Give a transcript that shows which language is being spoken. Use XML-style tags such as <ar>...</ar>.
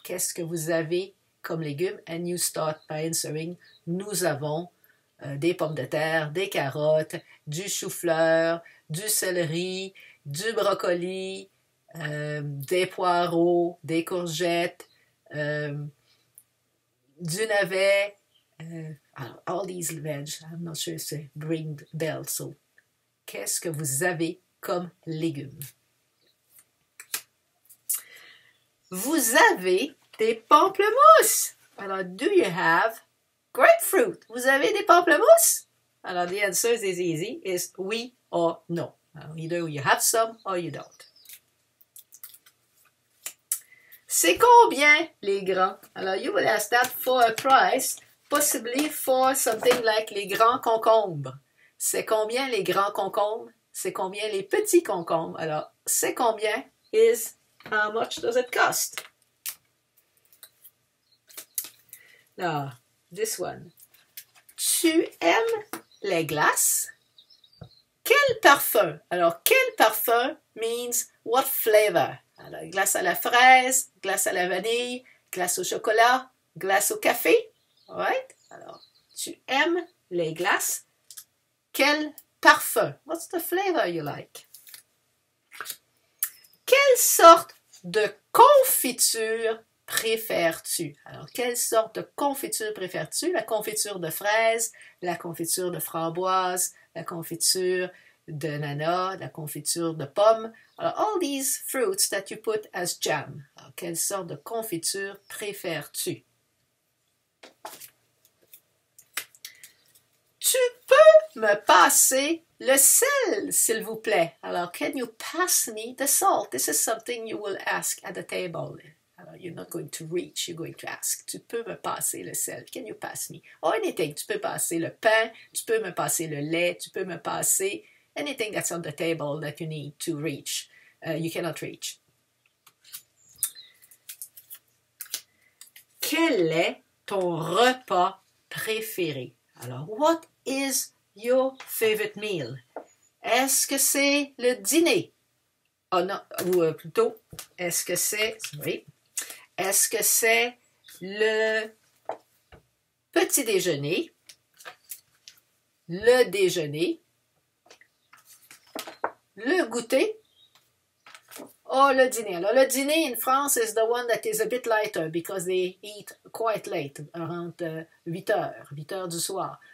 <fr>Qu'est-ce que vous avez comme légumes?</fr> <en>And you start by answering,</en> <fr>nous avons des pommes de terre, des carottes, du chou-fleur, du céleri, du brocoli, des poireaux, des courgettes, du navet.</fr> <en>All these veg, I'm not sure if they ring bells. So,</en> <fr>qu'est-ce que vous avez comme légumes? Vous avez des pamplemousses.</fr> <en>Alors, do you have grapefruit?</en> <fr>Vous avez des pamplemousses?</fr> <en>Alors, the answer is easy, is oui or no. Alors, either you have some or you don't.</en> <fr>C'est combien les grands?</fr> <en>Alors, you will ask that for a price, possibly for something like</en> <fr>les grands concombres. C'est combien les grands concombres? C'est combien les petits concombres?</fr> <en>Alors,</en> <fr>c'est combien</fr> <en>is how much does it cost? Now, this one.</en> <fr>Tu aimes les glaces? Quel parfum?</fr> <en>Alors,</en> <fr>quel parfum</fr> <en>means what flavor?</en> <fr>Alors, glace à la fraise, glace à la vanille, glace au chocolat, glace au café. Alright? Alors, tu aimes les glaces? Quel parfum?</fr> <en>What's the flavor you like?</en> <fr>Quelle sorte de confiture préfères-tu? Alors, quelle sorte de confiture préfères-tu? La confiture de fraise, la confiture de framboise, la confiture d'ananas, la confiture de pomme.</fr> <en>Alors, all these fruits that you put as jam.</en> <fr>Alors, quelle sorte de confiture préfères-tu? Tu peux me passer le sel, s'il vous plaît?</fr> <en>Alors, can you pass me the salt? This is something you will ask at the table. Alors, you're not going to reach, you're going to ask.</en> <fr>Tu peux me passer le sel?</fr> <en>Can you pass me? Or anything.</en> <fr>Tu peux passer le pain, tu peux me passer le lait, tu peux me passer</fr> <en>anything that's on the table that you need to reach. You cannot reach.</en> <fr>Quel est ton repas préféré?</fr> <en>Alors, what is your favorite meal?</en> <fr>Est-ce que c'est le dîner? Oh non, ou plutôt, est-ce que c'est, sorry, est-ce que c'est le petit déjeuner, le déjeuner, le goûter, ou le dîner?</fr> <en>Alors, le dîner in France is the one that is a bit lighter because they eat quite late, around</en> <fr>8 heures du soir.</fr>